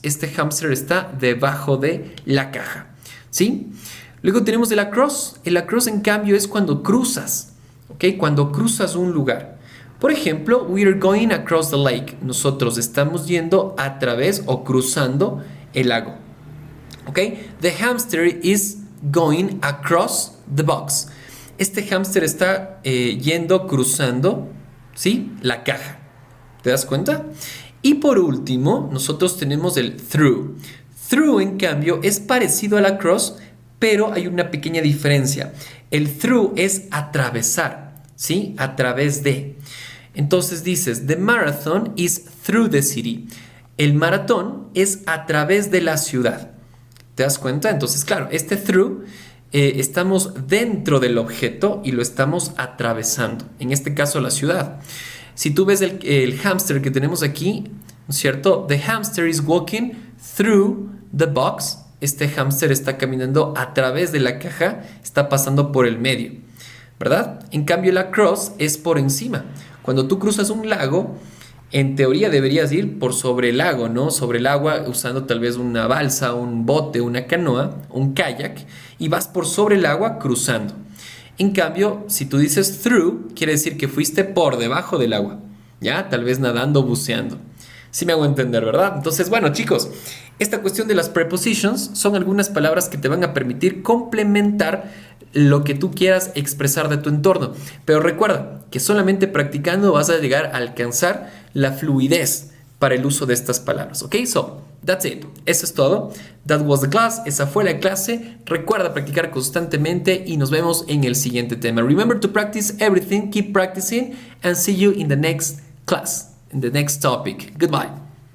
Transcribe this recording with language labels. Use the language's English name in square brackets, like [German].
[Spanish] Este hamster está debajo de la caja. ¿Sí? Luego tenemos el across. El across, en cambio, es cuando cruzas. ¿Ok? Cuando cruzas un lugar. Por ejemplo, [English] we are going across the lake. [Spanish] Nosotros estamos yendo a través o cruzando el lago. ¿Ok? [English] The hamster is going across the box. [Spanish] Este hámster está cruzando, ¿sí? La caja. ¿Te das cuenta? Y por último, nosotros tenemos el through. Through, en cambio, es parecido al across, pero hay una pequeña diferencia. El through es atravesar. ¿sí? A través de. Entonces dices, [English] the marathon is through the city. [Spanish] El maratón es a través de la ciudad. ¿Te das cuenta? Entonces, claro, este through estamos dentro del objeto y lo estamos atravesando. En este caso, la ciudad. Si tú ves el hámster que tenemos aquí, ¿no es cierto? [English] The hamster is walking through the box. [Spanish] Este hámster está caminando a través de la caja, está pasando por el medio, ¿verdad? En cambio, el across es por encima. Cuando tú cruzas un lago, en teoría deberías ir por sobre el lago, ¿no? Sobre el agua, usando tal vez una balsa, un bote, una canoa, un kayak, y vas por sobre el agua cruzando. En cambio, si tú dices through, quiere decir que fuiste por debajo del agua, ¿ya? Tal vez nadando, buceando. Sí me hago entender, ¿verdad? Entonces, bueno, chicos, esta cuestión de las prepositions son algunas palabras que te van a permitir complementar lo que tú quieras expresar de tu entorno. Pero recuerda que solamente practicando vas a llegar a alcanzar la fluidez para el uso de estas palabras, ¿ok? [English] So, that's it. [Spanish] Eso es todo. [English] That was the class. [Spanish] Esa fue la clase. Recuerda practicar constantemente y nos vemos en el siguiente tema. [English] Remember to practice everything. Keep practicing and see you in the next class, in the next topic. Goodbye.